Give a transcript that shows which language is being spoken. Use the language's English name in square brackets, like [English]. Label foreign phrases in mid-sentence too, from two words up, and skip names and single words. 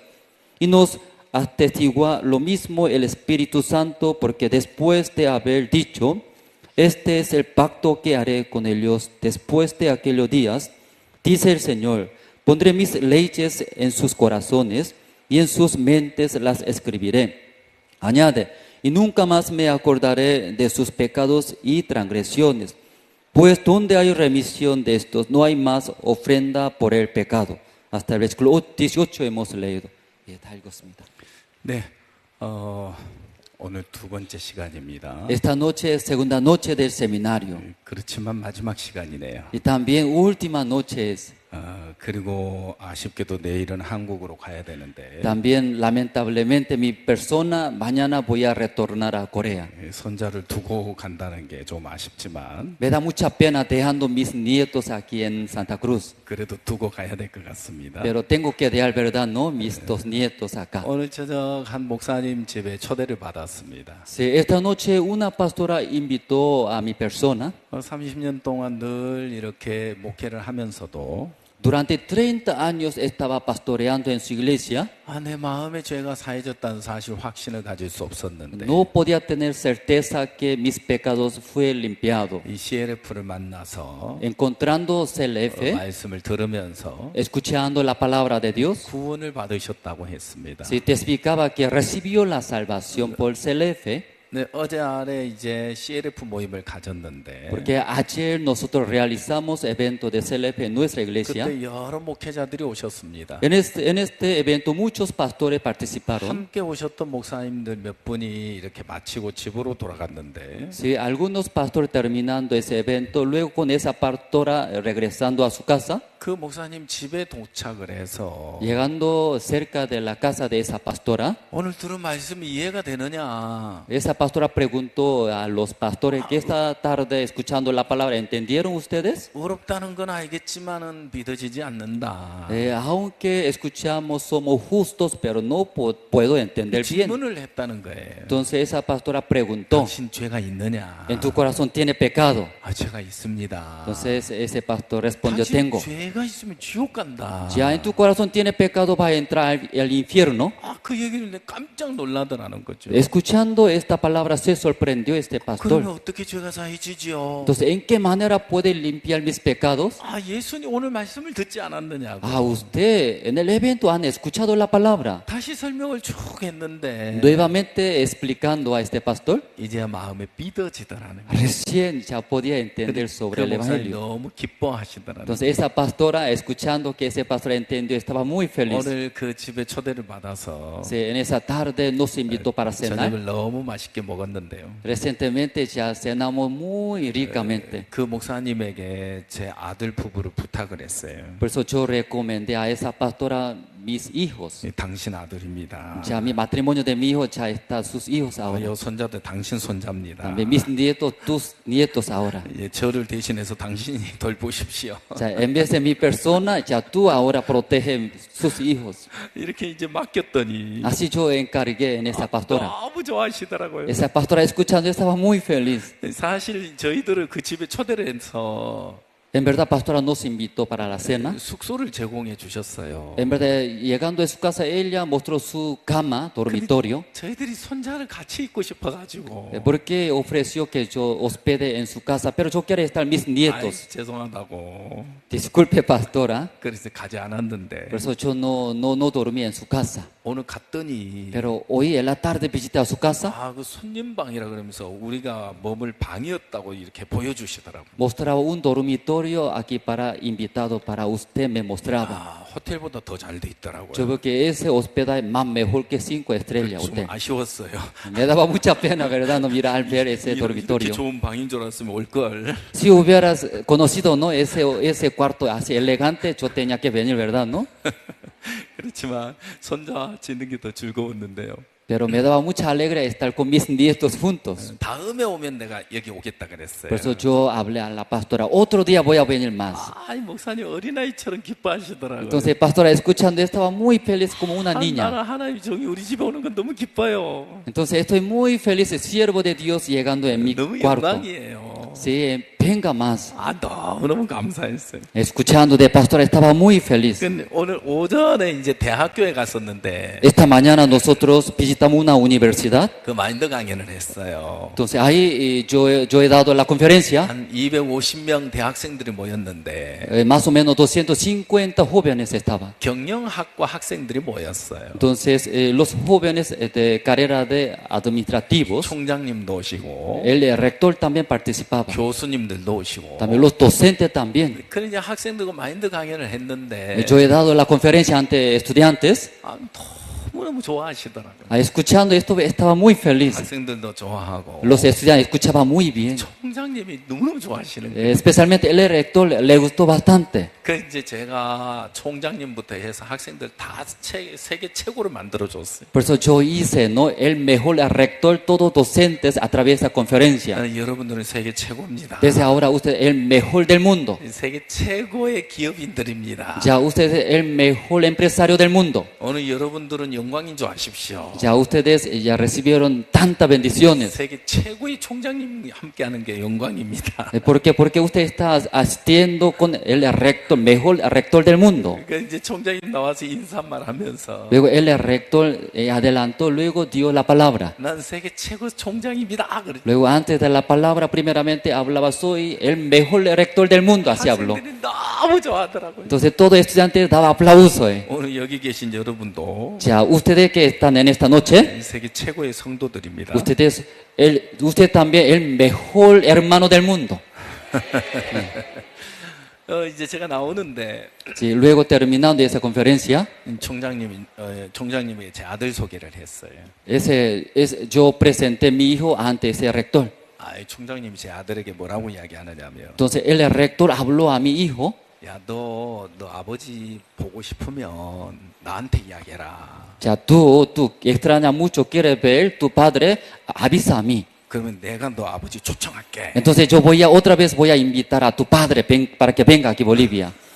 [Spanish] Y nos atestigua lo mismo el Espíritu Santo, porque después de haber dicho: este es el pacto que haré con ellos después de aquellos días, dice el Señor, pondré mis leyes en sus corazones y en sus mentes las escribiré. Añade, y nunca más me acordaré de sus pecados y transgresiones, pues donde hay remisión de estos, no hay más ofrenda por el pecado. Hasta el versículo 18 hemos leído. [Korean] 다 읽었습니다. 네, 오늘 두 번째 시간입니다. [Spanish] Esta noche es segunda noche del seminario. [Korean] 그렇지만 마지막 시간이네요. [Spanish] Y también última noche es. [Korean] 그리고 아쉽게도 내일은 한국으로 가야 되는데. [Spanish] También lamentablemente mi persona mañana voy a retornar a Corea. [Korean] 손자를 두고 간다는 게 좀 아쉽지만. [Spanish] Me da mucha pena dejando mis nietos aquí en Santa Cruz. [Korean] 그래도 두고 가야 될 것 같습니다. [Spanish] Pero tengo que dejar, verdad, no, mis dos nietos acá. [Korean] 오늘 저녁 한 목사님 집에 초대를 받았습니다. [Spanish] Sí, esta noche una pastora invitó a mi persona. [Korean] 30년 동안 늘 이렇게 목회를 하면서도 [Spanish] Durante 30 años estaba pastoreando en su iglesia. [Korean] 내 마음에 죄가 사해졌다는 사실 확신을 가질 수 없었는데. [Spanish] No podía tener certeza que mis pecados fue limpiado. [Korean] 이 CLF를 만나서 [Spanish] encontrando CLF, [Korean] 말씀을 들으면서 [Spanish] escuchando la palabra de Dios, [Korean] 구원을 받으셨다고 했습니다. [Spanish] se testificaba que recibió la salvación por CLF. [Korean] 네, 어제 아래 이제 CLF 모임을 가졌는데. [Spanish] Porque ayer nosotros realizamos evento de CLF en nuestra iglesia. [Korean] 그때 여러 목회자들이 오셨습니다. [Spanish] En este evento muchos pastores participaron. [Korean] 함께 오셨던 목사님들 몇 분이 이렇게 마치고 집으로 돌아갔는데. [Spanish] Sí, algunos pastores terminando ese evento, luego con esa pastora regresando a su casa. [Korean] 그 목사님 집에 도착을 해서 [Spanish] llegando cerca de la casa de esa pastora. [Korean] 오늘 들은 말씀이 이해가 되느냐? [Spanish] Esa pastora preguntó a los pastores que esta tarde escuchando la palabra, ¿entendieron ustedes? [Korean] 어렵다는 건 알겠지만은 믿어지지 않는다. [Spanish] Aunque escuchamos somos justos, pero no puedo entender bien. [Korean] 질문을 했다는 거예요. [Spanish] Entonces esa pastora preguntó, [Korean] 당신 죄가 있느냐? [Spanish] ¿en tu corazón tiene pecado? [Korean] 죄가 있습니다. [Spanish] Entonces ese pastor respondió, tengo. [Korean] 죄가 있으면 지옥 간다. [Spanish] Ya en tu corazón tiene pecado, va a entrar al infierno. [Korean] 그 얘기를 내가 깜짝 놀라더라는 거죠. [Spanish] Escuchando esta palabra se sorprendió este pastor. [Korean] 그러면 어떻게 죄가 사해지지요? [Spanish] Entonces, ¿en qué manera puede limpiar mis pecados? [Korean] 예수님 오늘 말씀을 듣지 않았느냐고. [Spanish] Usted en el evento han escuchado la palabra. [Korean] 다시 설명을 쭉 했는데. [Spanish] Nuevamente explicando a este pastor. [Korean] 이제 마음에 삐져지더라는 거예요. [Spanish] Recién ya podía entender sobre el evangelio. [Korean] 너무 기뻐하시더라는 [Spanish] Entonces esa pastora escuchando que ese pastor entendió estaba muy feliz. [Korean] 오늘 그 집에 초대를 받아서. [Spanish] En esa tarde nos invitó para cenar. [Korean] 저녁을 너무 맛있게 먹었는데요. [Spanish] Recientemente ya cenamos muy ricamente. [Korean] 그 목사님에게 제 아들 부부를 부탁을 했어요. [Spanish] Por eso yo recomendé a esa pastora mis hijos. [Korean] 당신 아들입니다. [Spanish] Ya mi matrimonio de mi hijo ya está sus hijos ahora. [Korean] 요 손자도 당신 손자입니다. [Spanish] Mis nietos, tus nietos ahora. [Korean] 저를 대신해서 당신이 돌보십시오. [Spanish] Ya en vez de mi persona, ya tú ahora protege sus hijos. [Korean] 이렇게 이제 맡겼더니. [Spanish] Así yo encargué en esa pastora. [Korean] 너무 좋아하시더라고요. [Spanish] Esa pastora escuchando estaba muy feliz. [Korean] 사실 저희들을 그 집에 초대를 해서. [Spanish] En verdad, pastora nos invitó para la cena. [Korean] 숙소를 제공해 주셨어요. [Spanish] En verdad, llegando a su casa, ella mostró su cama, dormitorio. [Korean] 저희들이 손자를 같이 있고 싶어가지고. [Spanish] Porque ofreció que yo hospede en su casa, pero yo quiero estar mis nietos. [Korean] 죄송하다고. [Spanish] Disculpe, pastora. [Korean] 그래서 가지 않았는데. [Spanish] Por eso yo no dormí en su casa. [Korean] 오늘 갔더니. [Spanish] Pero hoy en la tarde visité a su casa. [Korean] 그 손님방이라 그러면서 우리가 머물 방이었다고 이렇게 보여주시더라고요. [Spanish] Mostraba un dormitorio aquí para invitado para usted me mostraba. [Korean] 호텔보다 더 잘 돼 있더라고요. [Spanish] Yo veo que ese hospedaje más mejor que 5 estrellas. [Korean] 좀 아쉬웠어요. [Spanish] Me daba mucha pena, verdad, no mirar al ver ese dormitorio. [Korean] 이렇게 좋은 방인 줄 알았으면 올 걸. [Spanish] Si hubieras conocido, no, ese cuarto así elegante, yo tenía que venir, verdad, no? [Korean] 그렇지만 손자 지는 게 더 즐거웠는데요. [Spanish] Pero me daba mucha alegría estar con mis nietos juntos. [Korean] 다음에 오면 내가 여기 오겠다 그랬어요. [Spanish] Por eso yo hablé a la pastora, otro día voy a venir más. [Korean] 아이 목사님 어린아이처럼 기뻐하시더라고요. [Spanish] Entonces, pastora, escuchando, estaba muy feliz como una niña. [Korean] 하나님 종이 우리 집에 오는 건 너무 기뻐요. [Spanish] Entonces, estoy muy feliz, siervo de Dios llegando en mi [Korean] 너무 [Spanish] cuarto. [Korean] 영광이에요. [Spanish] Sí, venga más. [Korean] 너무너무 감사했어요. [Spanish] Escuchando de pastora, estaba muy feliz. [Korean] 근데 오늘 오전에 이제 대학교에 갔었는데 [Spanish] Esta mañana nosotros visitamos una universidad. [Korean] 그 마인드 강연을 했어요. [Spanish] Entonces, ahí yo he dado la conferencia. [Korean] 한 250명 대학생들이 모였는데 [Spanish] Más o menos 250 jóvenes estaban. [Korean] 경영학과 학생들이 모였어요. [Spanish] Entonces, los jóvenes de carrera de administrativos, [Korean] 총장님도 오시고 [Spanish] el rector también participaba. [Korean] 교수님들도 오시고 [Spanish] También los docentes también. [Korean] 그런 이제 학생들과 마인드 강연을 했는데 [Spanish] Yo he dado la conferencia ante estudiantes. [Korean] 너무너무 좋아하시더라고요. [Spanish] Escuchando esto estaba muy feliz. [Korean] 학생들도 좋아하고 [Spanish] Los estudiantes escuchaban muy bien. [Korean] 총장님이 너무너무 좋아하시는 거예요. [Spanish] Especialmente el rector le gustó bastante. [Korean] 그 이제 제가 총장님부터 해서 학생들 다 세계 최고를 만들어 줬어요. [Spanish] Por eso yo hice, ¿no? El mejor rector, todos docentes a través de esa conferencia. [Korean] 여러분들은 세계 최고입니다. [Spanish] Desde ahora usted es el mejor del mundo. [Korean] 세계 최고의 기업인들입니다. [Spanish] Ya usted es el mejor empresario del mundo. [Korean] 오늘 여러분들은 영광인 줄 아십시오. [Spanish] Ya ustedes ya recibieron tantas bendiciones. [Korean] 세계 최고의 총장님이 함께하는 게 영광입니다. [Spanish] Porque usted está asistiendo con el rector, mejor rector del mundo. [Korean] 그러니까 이제 총장님 나와서 인사말 하면서 [Spanish] Luego el rector adelantó, luego dio la palabra. [Korean] 난 세계 최고 총장입니다. 그랬죠. [Spanish] Luego antes de la palabra primeramente hablaba, soy el mejor rector del mundo, así habló. [Korean] 학생들이 너무 좋아하더라고요. [Spanish] Entonces todo estudiante daba aplauso. [Korean] 오늘 여기 계신 여러분도 [Spanish] Ya ustedes que están en esta noche, [Korean] 세계 최고의 성도들입니다. [Spanish] usted también el mejor hermano del mundo. [Korean] 이제 제가 나오는데 [Spanish] Sí, luego terminando esa conferencia, [Korean] 총장님이 제 아들 소개를 했어요. [Spanish] yo presenté mi hijo ante ese rector. [Korean] 총장님이 제 아들에게 뭐라고 이야기하느냐면, [Spanish] Entonces el rector habló a mi hijo. [Korean] 야, 너 아버지 보고 싶으면 나한테 이야기해라. [Spanish] Ya tú extrañas mucho, quieres ver tu padre, avisa a mí. [Korean] 그러면 내가 너 아버지 초청할게. [Spanish] Entonces yo otra vez voy a invitar a tu padre para que venga aquí a Bolivia.